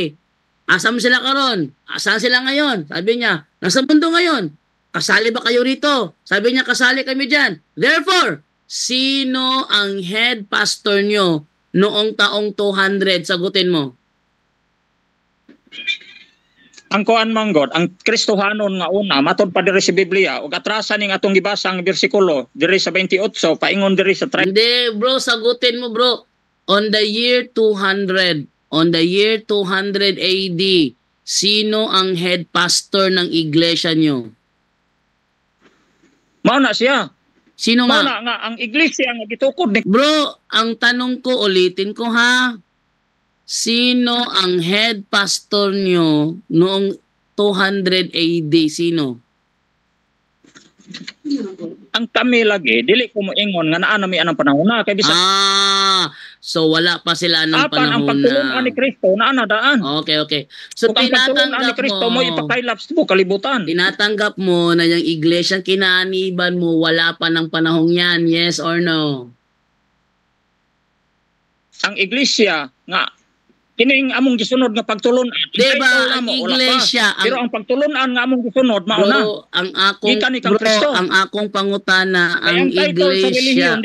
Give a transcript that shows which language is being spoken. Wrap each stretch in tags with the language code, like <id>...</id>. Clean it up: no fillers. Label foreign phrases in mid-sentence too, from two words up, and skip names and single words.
<ceb>Asam sila karon?</ceb> <tl>Asan sila ngayon? Sabi niya, nasa mundo ngayon. Kasali ba kayo rito? Sabi niya, kasali kami dyan. Therefore, sino ang head pastor nyo noong taong 200? Sagutin mo.</tl> <ceb>Ang kuan manggod, ang Kristohanon nga una, matod pa diri sa Biblia, ug atrasan ning atong gibasang bersikulo, diri sa 28, paingon diri sa 30.</ceb> <tl>Hindi, bro, sagutin mo, bro.</tl> <en>On the year 200 AD,</en> <tl>sino ang head pastor ng iglesia nyo?</tl> <ceb>Mao na siya.</ceb> <tl>Sino</tl> <ceb>Mao nga? na nga ang iglesia nga gitukod ni</ceb> <tl>Bro, ang tanong ko, ulitin ko ha. Sino ang head pastor nyo noong 200 AD? Sino?</tl> <ceb>ang kami lagi dili ko moingon nga naa nami anang panahon na kay bisan</ceb> <tl>So wala pa sila ng</tl> <ceb>apan ang panahon pagtulungan ni na. Kristo naa na daan.</ceb> <en>Okay. So</en> <ceb>Kung ang pagtulungan ni Kristo mo ipakailaps mo kalibutan.</ceb> <tl>Tinatanggap mo na yung iglesia kinaaniban mo wala pa ng panahong yan,</tl> <en>yes or no?</en> <ceb>Ang iglesia nga kining among gisunod nga pagtulunan. Diba ang iglesia pero ang pagtulunan nga among gisunod mao na. Ang akong pangutana ang iglesia</ceb>